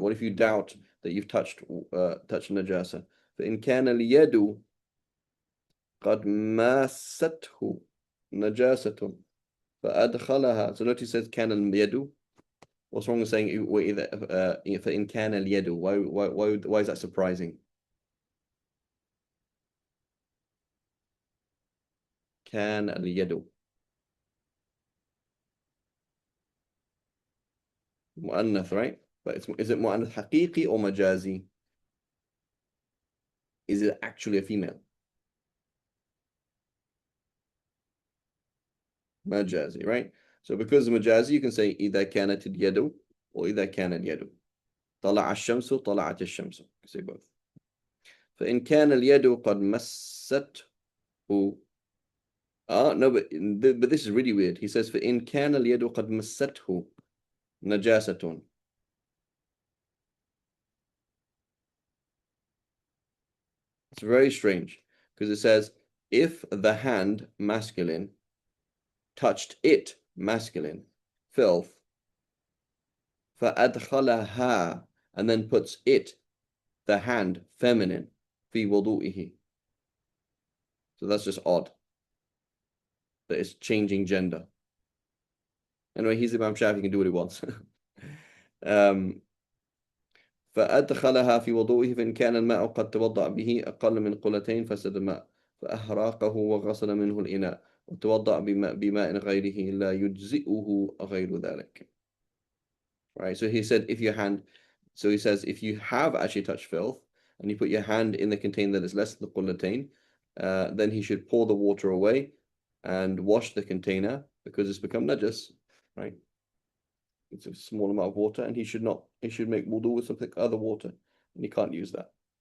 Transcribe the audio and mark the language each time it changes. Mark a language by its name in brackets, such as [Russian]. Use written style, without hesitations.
[English] What if you doubt that you've touched najasa? [Arabic] فإن كان اليد قد ماسته نجاسة فأدخلها. [English] So notice he says [Arabic] كان اليد. [English] What's wrong with saying [Arabic] فإن كان اليد? [English] Why is that surprising? [Arabic] كان اليد. مؤنث, [English] right? But is it [Arabic] مؤنث حقيقي [English] or مجازي? Is it actually a female? مجازي, right? So because of مجازي, you can say [Arabic] إذا كانت اليد [English] or [Arabic] إذا كان اليد. طلع الشمس طلعت الشمس. [English] You say both. [Arabic] فإن كان اليد قد مسته. [English] No, but this is really weird. He says [Arabic] فإن كان اليد قد مسته نجاسة. [English] It's very strange because it says if the hand, masculine, touched it, masculine, filth, فأدخلها, and then puts it, the hand, feminine, [Arabic] في وضوئه. [English] So that's just odd. That it's changing gender. Anyway, he's Imam Shafi, he can do what he wants. [Arabic] فأدخلها في وضوئه فإن كان الماء قد توضأ به أقل من قلتين فسد الماء فأهراقه وغسل منه الإناء وتوضأ بماء غيره لا يجزئه غير ذلك. [English] Right, so he said he says if you have actually touched filth and you put your hand in the container that is less than the qullatain, then he should pour the water away and wash the container because it's become najas, right? It's a small amount of water, and he should make wudu with something other water, and he can't use that.